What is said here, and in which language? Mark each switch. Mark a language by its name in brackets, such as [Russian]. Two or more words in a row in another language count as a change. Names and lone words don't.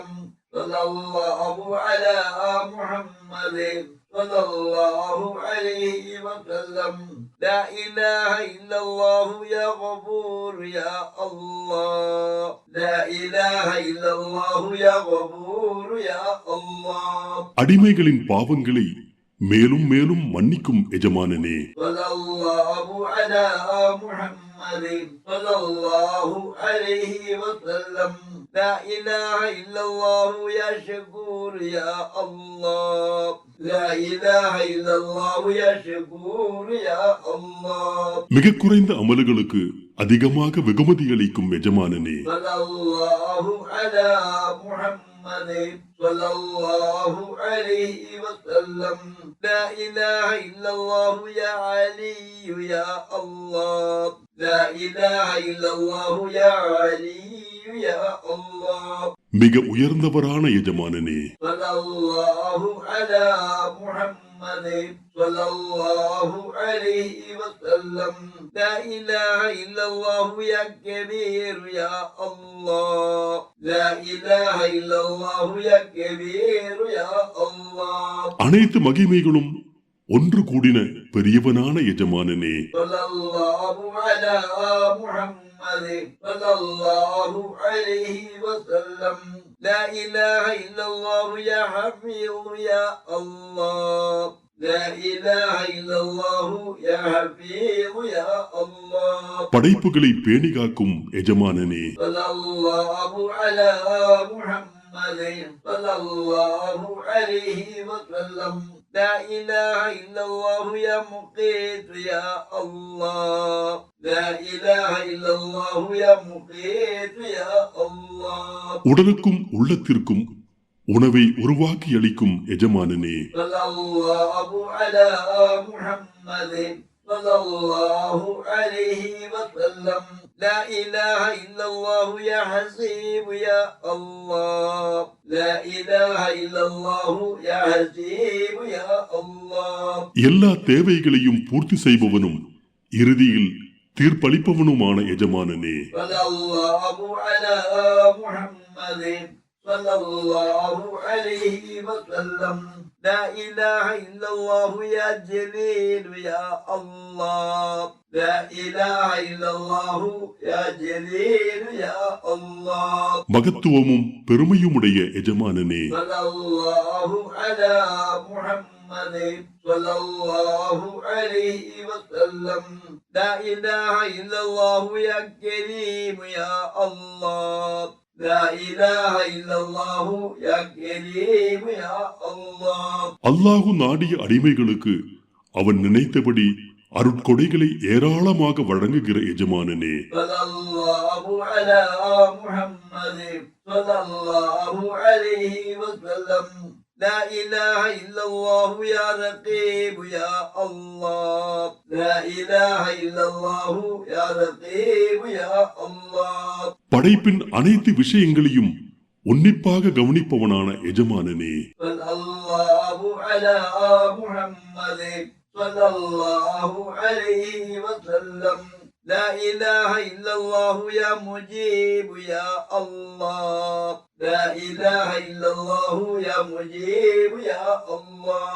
[Arabic] صلى الله على محمد صلى الله عليه وسلم. لا إله إلا الله يا غفور يا الله. لا إله إلا الله يا غفور يا الله. [Tamil] அடிமைகளின் பாவங்களை மேலும் மேலும் மன்னிக்கும் எஜமானனே, [Arabic] صلى الله على محمد صلى الله عليه وسلم. لا إله إلا الله يا شكور يا الله. لا إله إلا الله يا شكور يا الله. [Tamil] மிக குறைந்த அமல்களுக்கு அதிகமாக வெகுமதி அளிக்கும் எஜமானனே, [Arabic] صلى الله على محمد صلى الله عليه وسلم. لا إله إلا الله يا علي يا الله. لا إله إلا الله يا علي يا الله. [Tamil] மிக உயர்ந்தவரான எஜமானனே, [Arabic] صلى الله على محمد محمد صلى الله عليه وسلم لا إله إلا الله يا كبير يا الله لا إله إلا الله يا كبير يا الله [Tamil] அனைத்து மகிமைகளும் ஒன்று கூடின பெரியவனான எஜமானனே. [Arabic] صلى الله على محمد صلى الله عليه وسلم لا إله إلا الله يا حفيظ يا الله لا إله إلا الله يا حفيظ يا الله [Tamil] படைப்புகளை பேணி காக்கும் எஜமானனே. [Arabic] صلى الله على محمد صلى الله عليه وسلم لا إله إلا الله يا مقيت يا الله لا إله إلا الله يا مقيت يا الله [Tamil] உடலுக்கும் உள்ளத்திற்கும் உணவை உருவாக்கி அளிக்கும் எஜமானனே. [Arabic] صلى الله على محمد صلى الله عليه وسلم لا إله إلا الله يا حسيب يا الله لا إله إلا الله يا حسيب يا الله [Tamil] எல்லா தேவைகளையும் பூர்த்தி செய்பவனும் இறுதியில் தீர்ப்பளிப்பவனுமான எஜமானனே. [Arabic] صلى الله على محمد صلى الله عليه وسلم لا إله إلا الله يا جليل يا الله لا إله إلا الله يا جليل يا الله [Tamil] மகத்துவமும் பெருமையுமுடைய எஜமானனே. [Arabic] صلى الله على محمد صلى الله عليه وسلم لا إله إلا الله يا كريم يا الله لا إله إلا الله يا كريم يا الله [Tamil] அல்லாஹு நாடிய அடிமைகளுக்கு அவன் நினைத்தபடி அருட்கொடைகளை ஏராளமாக வழங்குகிற எஜமானனே. [Arabic] صلى الله على محمد صلى الله عليه وسلم لا إله إلا الله يا رقيب يا الله لا إله إلا الله يا رقيب يا الله [Tamil] படைப்பின் அனைத்து விஷயங்களையும் உன்னிப்பாக கவனிப்பவனான எஜமானனே. [Arabic] صلى الله على محمد صلى الله عليه وسلم لا إله إلا الله يا مجيب يا الله لا إله إلا الله يا مجيب يا الله